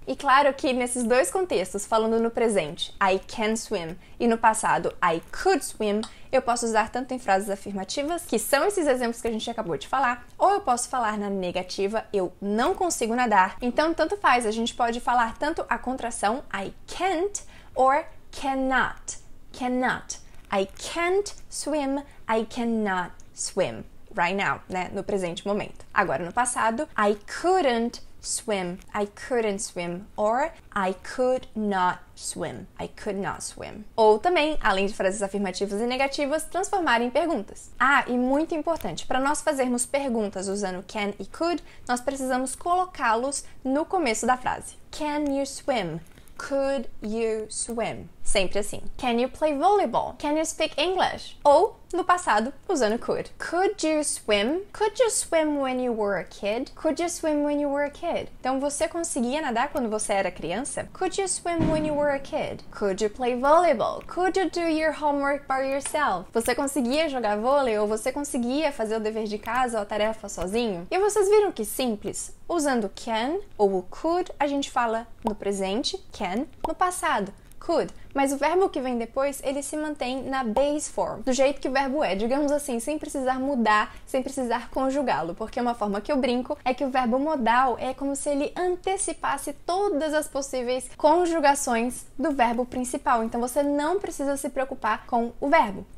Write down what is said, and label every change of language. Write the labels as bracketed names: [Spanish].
[Portuguese] E claro que nesses dois contextos, falando no presente, [English] I can swim, [Portuguese] e no passado, [English] I could swim, [Portuguese] eu posso usar tanto em frases afirmativas, que são esses exemplos que a gente acabou de falar, ou eu posso falar na negativa, eu não consigo nadar. Então, tanto faz, a gente pode falar tanto a contração [English] I can't or cannot. Cannot. I can't swim, I cannot swim. Right now, [Portuguese] né? No presente momento. Agora, no passado, [English] I couldn't swim, or I could not swim, I could not swim. [Portuguese] Ou também, além de frases afirmativas e negativas, transformar em perguntas. Ah, e muito importante, para nós fazermos perguntas usando can e could, nós precisamos colocá-los no começo da frase. [English] Can you swim? Could you swim? [Portuguese] Sempre assim. [English] Can you play volleyball? Can you speak English? [Portuguese] Ou, no passado, usando could. [English] Could you swim? Could you swim when you were a kid? Could you swim when you were a kid? [Portuguese] Então, você conseguia nadar quando você era criança? [English] Could you swim when you were a kid? Could you play volleyball? Could you do your homework by yourself? [Portuguese] Você conseguia jogar vôlei ou você conseguia fazer o dever de casa ou a tarefa sozinho? E vocês viram que simples? Usando can ou o could, a gente fala no presente, can, no passado, could. Mas o verbo que vem depois, ele se mantém na base form, do jeito que o verbo é, digamos assim, sem precisar mudar, sem precisar conjugá-lo, porque uma forma que eu brinco é que o verbo modal é como se ele antecipasse todas as possíveis conjugações do verbo principal, então você não precisa se preocupar com o verbo.